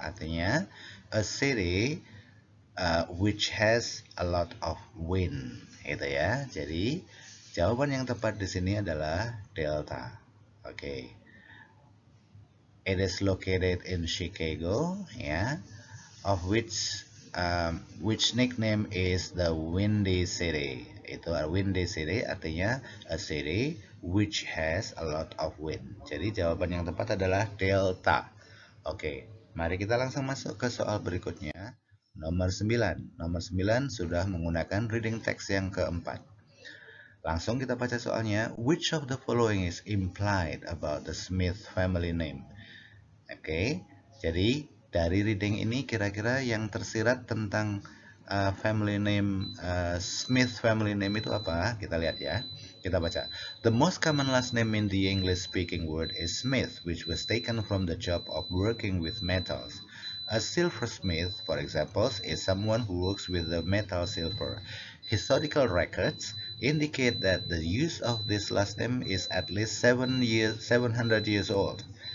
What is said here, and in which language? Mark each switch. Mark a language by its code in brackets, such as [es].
[id] Artinya [en] a city which has a lot of wind, gitu ya. [id] Jadi jawaban yang tepat di sini adalah Delta. Oke. [en] It is located in Chicago, yeah, of which nickname is the Windy City. Itu Windy City [id] artinya [en] a city which has a lot of wind. [id] Jadi jawaban yang tepat adalah Delta. Oke, mari kita langsung masuk ke soal berikutnya. Nomor 9. Nomor 9 sudah menggunakan reading text yang keempat. Langsung kita baca soalnya. [en] Which of the following is implied about the Smith family name? [id] Oke, jadi dari reading ini kira-kira yang tersirat tentang family name Smith family name itu apa? Kita lihat ya. Kita baca. [en] The most common last name in the English-speaking world is Smith, which was taken from the job of working with metals. A silversmith, for example, is someone who works with the metal silver. Historical records indicate that the use of this last name is at least 700 years old.